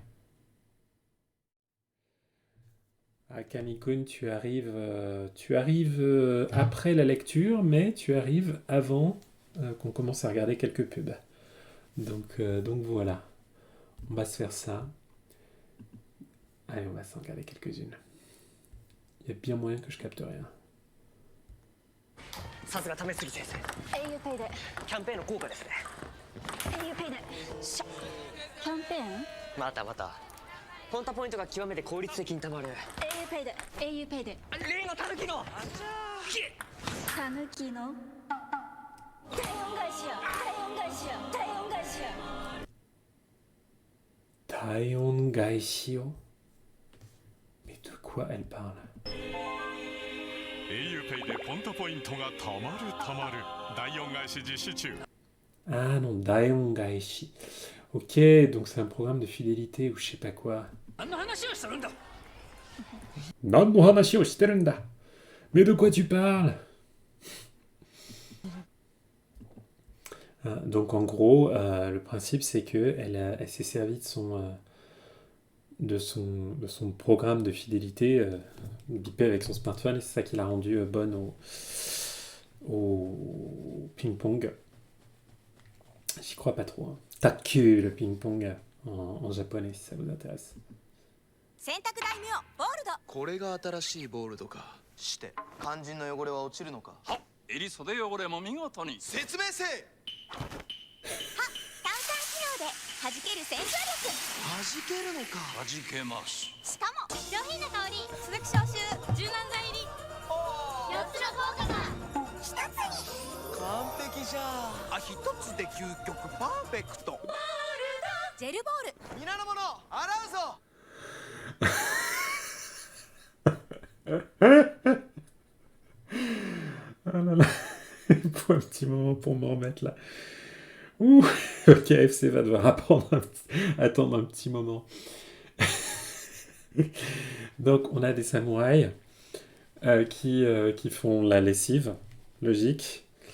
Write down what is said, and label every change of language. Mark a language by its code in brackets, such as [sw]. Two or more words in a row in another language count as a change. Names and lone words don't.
[fr] Ah, Kamikun, tu arrives après la lecture, mais tu arrives avant qu'on commence à regarder quelques pubs. Donc voilà, on va se faire ça. Allez, on va s'en regarder quelques-unes. Il y a bien moyen que je capte rien. [ja] さすが試すぎ先生 auPay でキャンペーンの効果ですね auPay でキャンペーンまたまたポンタポイントが極めて効率的に貯まる auPay で auPay で例のタヌキのたぬきの体温返しや体温返しや体温返しや Taion Gaishio. [fr] Mais de quoi elle parle? [ja] auPay でポンタポイントがたまるたまる第4返し実施中 [fr] Ah non, Daeon Gaishi. Ok, donc c'est un programme de fidélité ou je sais pas quoi. [ja] 何の話をしてるんだ何の話をしてるんだ. [fr] Mais de quoi tu parles? Donc en gros, le principe c'est que elle s'est servie de son programme de fidélité bipé avec son smartphone et c'est ça qui l'a rendue bonne au ping-pong. J'y crois pas trop. Hein. Takku, le ping-pong en japonais, si ça vous intéresse. [ja] 洗濯大名ボールドこれが新しいボールドかして肝心の汚れは落ちるのかはっ襟袖汚れも見事に説明せ炭酸機能で弾ける洗浄力弾けるのか弾けますしかも上品な香り鈴木消臭柔軟剤入り4つの効果が1つに完璧じゃあ一つで究極パーフェクトジェルボール皆の者洗うぞ [fr] Ah là là, il faut un petit moment pour m'en remettre là. Ouh, le KFC va devoir attendre un petit moment. Donc on a des samouraïs qui font la lessive, logique.